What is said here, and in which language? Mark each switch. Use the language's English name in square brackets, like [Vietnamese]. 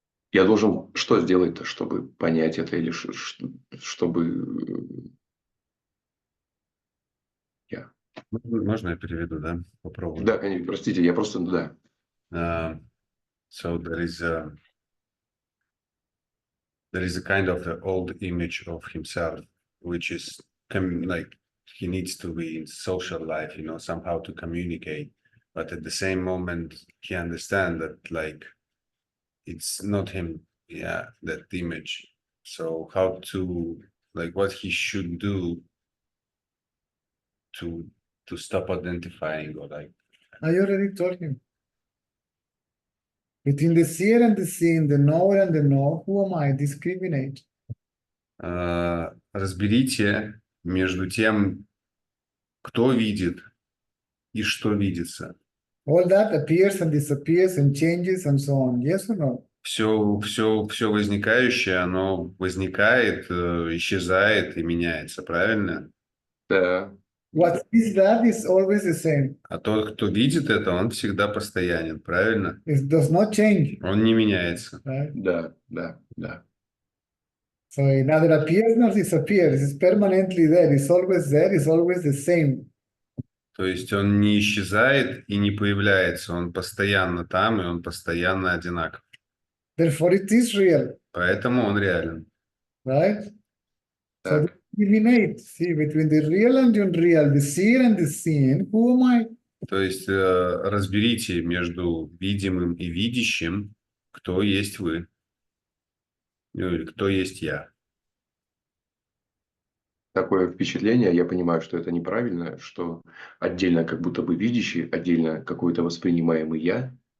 [Russian] Я должен что сделать-то, чтобы понять это, или чтобы я... Можно я переведу, да? Попробую. Да, конечно, простите, я просто, да. [English] So there is a kind of the old image of himself, which is like he needs to be in social life, somehow to communicate. But at the same moment, he understands that like it's not him, that image. So how to, like, what he should do to stop identifying, or like... I already told him. Between the seer and the seen, the knower and the know, who am I? Discriminate. [Russian] Разберите между тем, кто видит и что видится. [English] All that appears and disappears and changes and so on. Yes or no? [Russian] Все возникающее, оно возникает, исчезает и меняется, правильно? Да. [English] What is that is always the same. [Russian] А тот, кто видит это, он всегда постоянен, правильно? [English] It does not change. [Russian] Он не меняется. [English] Right? [Russian] Да. [English] So it neither appears nor disappears. It's permanently there. It's always there. It's always the same. [Russian] То есть он не исчезает и не появляется, он постоянно там, и он постоянно одинаков. [English] Therefore, it is real, [Russian] Поэтому он реален. [English] right? So [Russian] Так, [English] eliminate, see, between the real and the unreal, the seen and the seen, who am I? [Russian] То есть разберите между видимым и видящим, кто есть вы, ну, или кто есть я. такое впечатление, я понимаю, что это неправильно, что отдельно как будто бы видящий, отдельно какой-то воспринимаемый я.